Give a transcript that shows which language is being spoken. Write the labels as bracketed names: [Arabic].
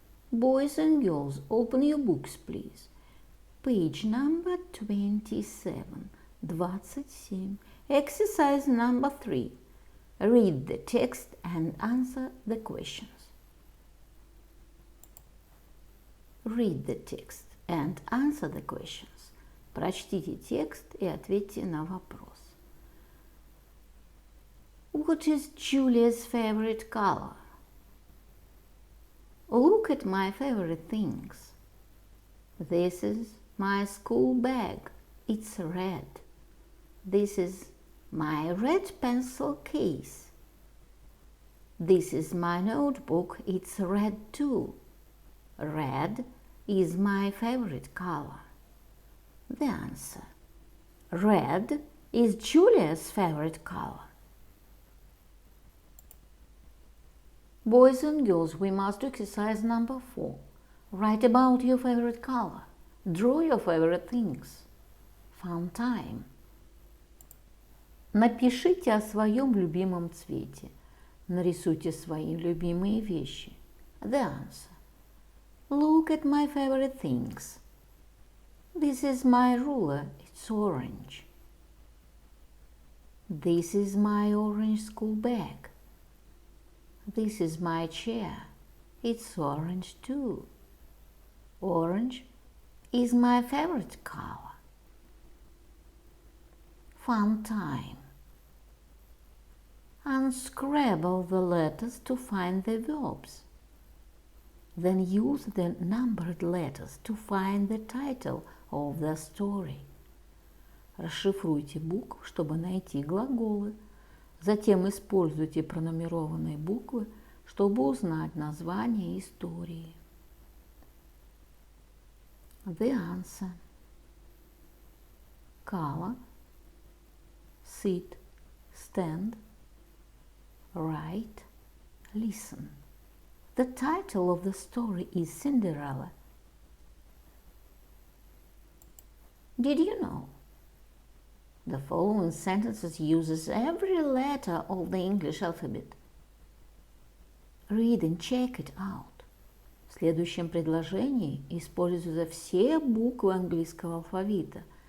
[English] Boys and girls, open your books, please. Page number 27. 27. Exercise number 3. Read the text and answer the questions. Read the text and answer the questions. [Russian] Прочтите текст и ответьте на вопрос. [English] What is Julia's favorite color? Look at my favorite things. This is my school bag. It's red. This is my red pencil case. This is my notebook. It's red too. Red is my favorite color. The answer. Red is Julia's favorite color. Boys and girls, we must do exercise number 4. Write about your favorite color. Draw your favorite things. Fun time. [Russian] Напишите о своем любимом цвете. Нарисуйте свои любимые вещи. [English] The answer. Look at my favorite things. This is my ruler. It's orange. This is my orange school bag. This is my chair. It's orange too. Orange is my favorite color. Fun time. Unscramble the letters to find the verbs. Then use the numbered letters to find the title of the story. [Russian] Расшифруйте буквы, чтобы найти глаголы. Затем используйте пронумерованные буквы, чтобы узнать название истории. [English] The answer. Color. Sit. Stand. Write. Listen. The title of the story is Cinderella. Did you know? The following sentences uses every letter of the English alphabet. Read and check it out. [Russian] В следующем предложении используются все буквы английского алфавита.